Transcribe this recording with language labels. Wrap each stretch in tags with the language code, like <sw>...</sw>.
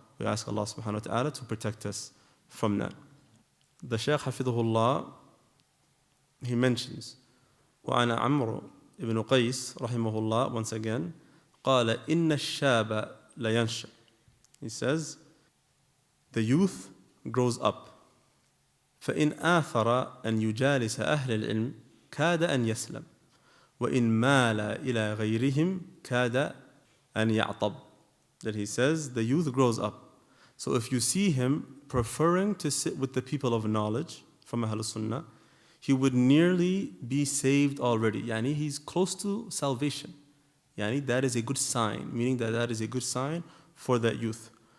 <en>We ask Allah subhanahu wa ta'ala to protect us from that. The Shaykh Hafidhullah, he mentions,</en> <ar>وعن عمرو</ar> <en>ibn Qais rahimahullah, once again,</en> <ar>قال إن الشاب لينشأ.</ar> <en>He says, the youth grows up.</en> <ar>فإن آثر أن يجالس أهل العلم كاد أن يسلم وإن مال إلى غيرهم كاد أن يعطب.</ar> <en>That he says, the youth grows up. So if you see him preferring to sit with the people of knowledge from Ahlul Sunnah, he would nearly be saved already. Yani he's close to salvation. Yani that is a good sign, meaning that is a good sign for that youth.</en>